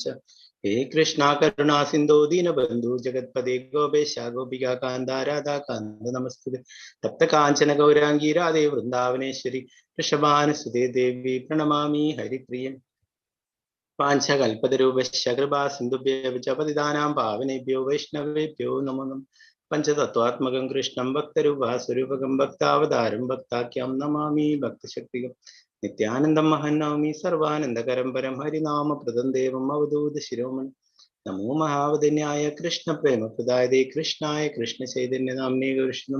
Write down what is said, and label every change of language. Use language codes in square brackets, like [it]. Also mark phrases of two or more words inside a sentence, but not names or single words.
[sa] हे कृष्ण करुणा सिन्धो दीनबन्धु जगत्पदे गोपेश गोपिकान्त राधाकान्त नमस्तुते. तप्तकाञ्चन गौराङ्गी राधे वृन्दावनेश्वरि ऋषभानुसुते देवि प्रणमामि हरिप्रियं. वाञ्चकल्पतरूपश्च कृपा सिन्धुभ्यो च पतितानां पावनेभ्यो वैष्णवेभ्यो नमो नमः. पञ्चतत्त्वात्मकं कृष्णं भक्तरूपस्वरूपकं भक्तावतारं भक्ताख्यं नमामि भक्तशक्तिकं. नित्यानन्दं महन्नवमि सर्वानन्दकरं परं हरिनामप्रदं देवं अवधूत शिरोमणि. नमो महावदान्याय कृष्ण प्रेमप्रदायते कृष्णाय कृष्ण चैतन्यनाम्ने कृष्ण.